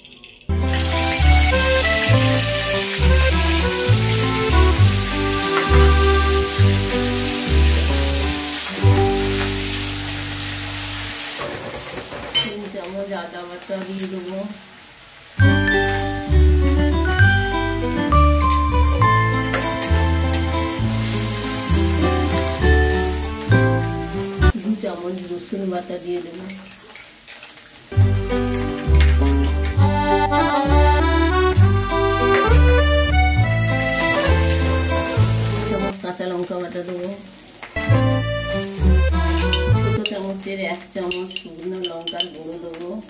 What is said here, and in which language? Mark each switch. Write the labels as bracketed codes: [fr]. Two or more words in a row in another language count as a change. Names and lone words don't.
[bn] আদা বাটা দিয়ে দেবো। দু চামচ রসুন বাটা দিয়ে দেবো। কাঁচা লঙ্কা বাটা দেবো। ছোট চামচের 1 চামচ শুকনো লঙ্কার গুঁড়ো দেবো।